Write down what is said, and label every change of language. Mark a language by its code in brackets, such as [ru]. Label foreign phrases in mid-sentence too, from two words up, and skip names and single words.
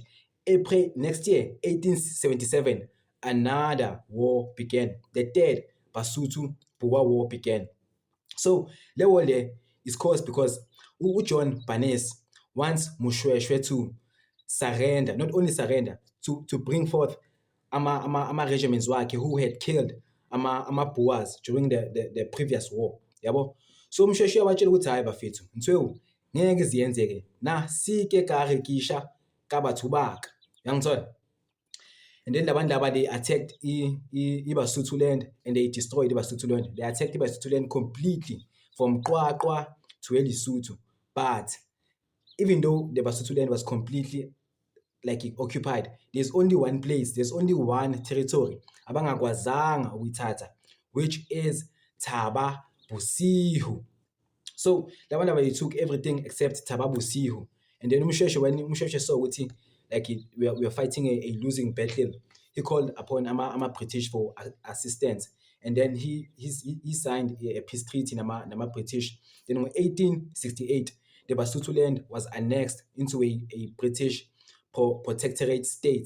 [en] April next year, 1877, another war began. The third Basotho Boer War began. So that war there is caused because John Barnes wants Moshoeshoe to surrender, not only surrender, to bring forth ama regiments wakhe who had killed ama Boers during the previous war. [zu] Yabo. So Moshoeshoe watshela ukuthi hayi bafethu, ntwewu ngeke ziyenzeke [st] na sike ka rekisha ka batho baka. [zu] Yangithola? [en] And then [zu] labantu laba [en] they attacked iBasotho land and they destroyed iBasotho land. They attacked iBasotho land completely from Qwaqwa to eLesotho. But even though the Basotho land was completely like occupied, there's only one place, there's only one territory [zu] abangakwazanga ukuyithatha, [en] which is Thaba Bosiho. So [zu] labantu laba [en] they took everything except Thaba Bosiho. And then when Moshoeshoe saw ukuthi like we are fighting a losing battle, he called upon ama British for assistance. And then he signed a peace treaty nama British. Then in 1868, the Basotho land was annexed into a British protectorate state.